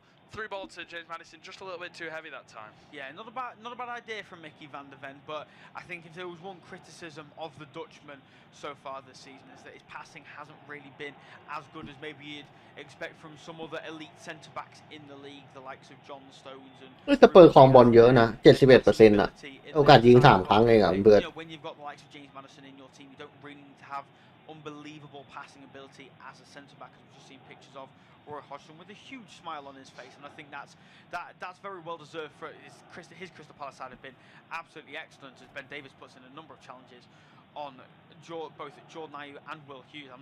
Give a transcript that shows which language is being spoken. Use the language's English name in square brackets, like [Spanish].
[English] Through ball to James Maddison, just a little bit too heavy that time. Yeah, not a bad idea from Mickey van der Ven, but I think if there was one criticism of the Dutchman so far this season, is that his passing hasn't really been as good as maybe you'd expect from some other elite centre backs in the league, the likes of John Stones and. [Thai] สเปอร์ครองบอลเยอะนะ 71% น่ะโอกาสยิง3 ครั้งเองอ่ะเพื่อน [English] When you've got the likes of James Maddison in your team, you don't really need to have unbelievable passing ability as a centre back, as we've just seen pictures of Roy Hodgson with a huge smile on his face, and I think that's very well deserved for his Crystal Palace side have been absolutely excellent, as Ben Davies puts in a number of challenges on both Jordan Ayew and Will Hughes.